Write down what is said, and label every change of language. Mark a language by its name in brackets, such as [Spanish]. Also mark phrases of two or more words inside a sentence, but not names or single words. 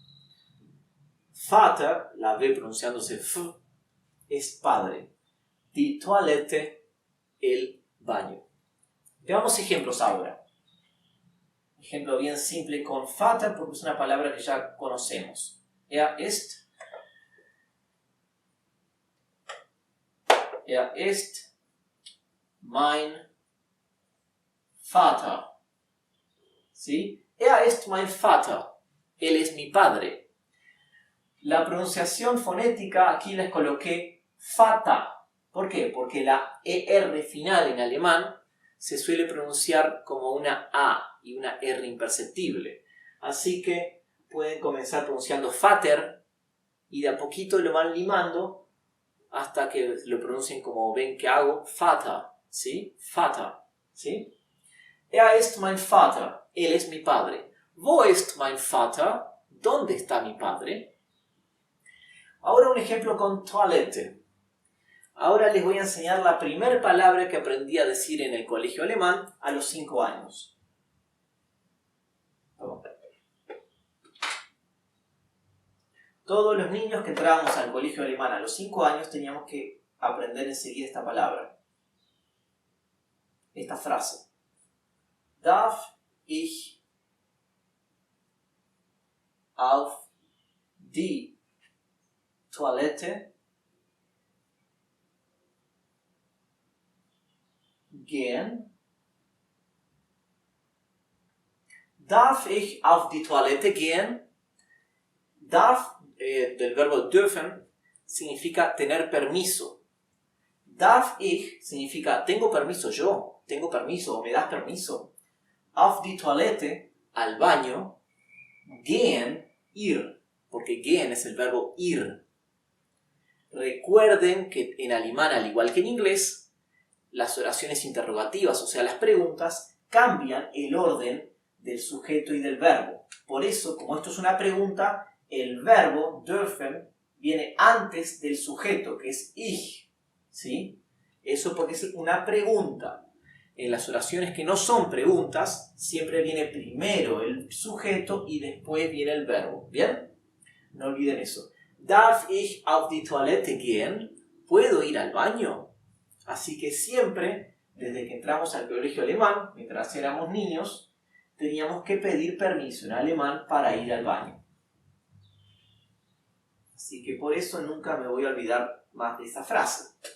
[Spanish] Vater, la V pronunciándose F, es padre. [German] Die Toilette, [Spanish] el baño. Veamos ejemplos ahora. Ejemplo bien simple con Vater porque es una palabra que ya conocemos. [German] Er ist mein Vater. ¿Sí? Er ist mein Vater. [Spanish] Él es mi padre. La pronunciación fonética aquí les coloqué Vater. ¿Por qué? Porque la ER final en alemán se suele pronunciar como una A y una R imperceptible. Así que pueden comenzar pronunciando Vater y de a poquito lo van limando hasta que lo pronuncien como ven que hago, Vater, ¿sí? [German] Vater, ¿sí? Er ist mein Vater, [Spanish] él es mi padre. [German] Wo ist mein Vater? [Spanish] ¿Dónde está mi padre? Ahora un ejemplo con Toilette. Ahora les voy a enseñar la primera palabra que aprendí a decir en el colegio alemán a los 5 años. Todos los niños que entrábamos al colegio alemán a los 5 años teníamos que aprender enseguida esta palabra. Esta frase. [German] Darf ich auf die Toilette gehen? Darf ich auf die Toilette gehen? [Spanish] Darf, del verbo dürfen, significa tener permiso. [German] Darf ich [Spanish] significa tengo permiso yo, tengo permiso o me das permiso. [German] Auf die Toilette, [Spanish] al baño. Gehen, ir. porque gehen es el verbo ir. Recuerden que en alemán, al igual que en inglés, las oraciones interrogativas, o sea, las preguntas, cambian el orden del sujeto y del verbo. Por eso, como esto es una pregunta, el verbo dürfen viene antes del sujeto, que es ich, ¿sí? Eso porque es una pregunta. En las oraciones que no son preguntas, siempre viene primero el sujeto y después viene el verbo. ¿Bien? No olviden eso. [German] ¿Darf ich auf die Toilette gehen? [Spanish] ¿Puedo ir al baño? Así que siempre, desde que entramos al colegio alemán, mientras éramos niños, teníamos que pedir permiso en alemán para ir al baño. Así que por eso nunca me voy a olvidar más de esa frase.